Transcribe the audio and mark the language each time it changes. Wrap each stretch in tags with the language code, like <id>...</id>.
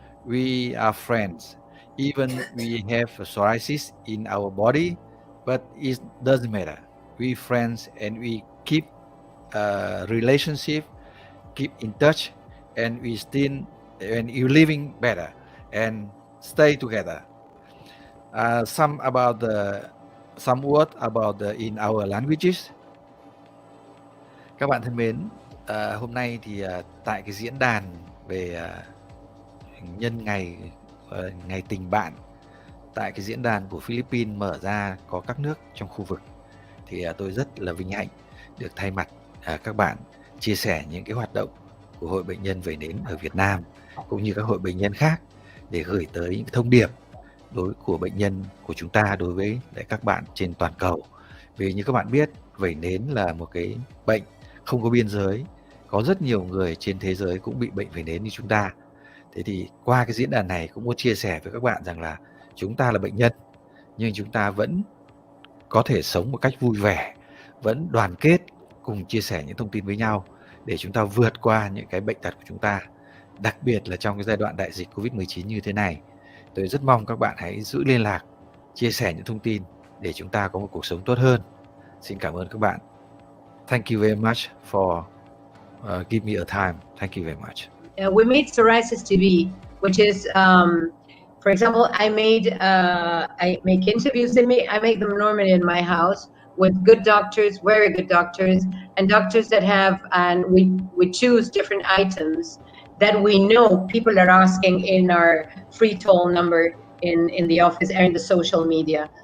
<en>We are friends. Even we have psoriasis in our body, but it doesn't matter. We friends and we keep relationship, keep in touch, and you living better and stay together. Some word about in our languages.</en> <vi>Các bạn thân mến, hôm nay thì tại cái diễn đàn về nhân ngày tình bạn, tại cái diễn đàn của Philippines mở ra có các nước trong khu vực, thì tôi rất là vinh hạnh được thay mặt các bạn chia sẻ những cái hoạt động của Hội Bệnh nhân Vẩy Nến ở Việt Nam cũng như các hội bệnh nhân khác để gửi tới những thông điệp của bệnh nhân của chúng ta đối với các bạn trên toàn cầu. Vì như các bạn biết, vẩy nến là một cái bệnh không có biên giới, có rất nhiều người trên thế giới cũng bị bệnh vẩy nến như chúng ta. Thế thì qua cái diễn đàn này cũng muốn chia sẻ với các bạn rằng là chúng ta là bệnh nhân nhưng chúng ta vẫn có thể sống một cách vui vẻ, vẫn đoàn kết cùng chia sẻ những thông tin với nhau để chúng ta vượt qua những cái bệnh tật của chúng ta. Đặc biệt là trong cái giai đoạn đại dịch Covid-19 như thế này, tôi rất mong các bạn hãy giữ liên lạc, chia sẻ những thông tin để chúng ta có một cuộc sống tốt hơn. Xin cảm ơn các bạn.</vi> <en>Thank you very much for give me a time. Thank you very much. We made psoriasis TV, which is, for example, I make interviews. I make them normally in my house with good doctors, very good doctors, and doctors that have, and we choose different items that we know people are asking in our free toll number in the office and in the social media.</en>